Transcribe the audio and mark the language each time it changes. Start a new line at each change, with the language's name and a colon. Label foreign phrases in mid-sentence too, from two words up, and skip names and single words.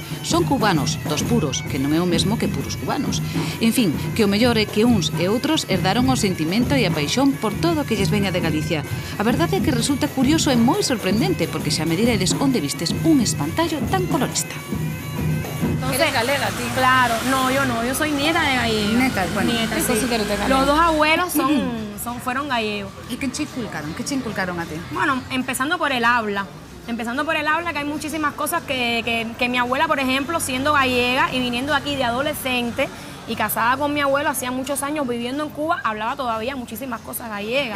Galician: Son cubanos, dos puros, que non é o mesmo que puros cubanos. En fin, que o mellor é que uns e outros herdaron o sentimento e a paixón por todo o que lles veña de Galicia. A verdade é que resulta curioso e moi sorprendente, porque xa me diredes onde vistes un espantallo tan colorista.
Spanish: Entonces, ¿eres galega, tío? Claro, no, yo soy nieta de gallegos. Neta, bueno, nieta, eso sí. sí que eres de galego. Los dos abuelos fueron gallegos. ¿Y qué te inculcaron? ¿Qué te inculcaron a ti? Bueno, empezando por el habla. Empezando por el habla, que hay muchísimas cosas que mi abuela, por ejemplo, siendo gallega y viniendo aquí de adolescente y casada con mi abuelo, hacía muchos años viviendo en Cuba, hablaba todavía muchísimas cosas gallegas.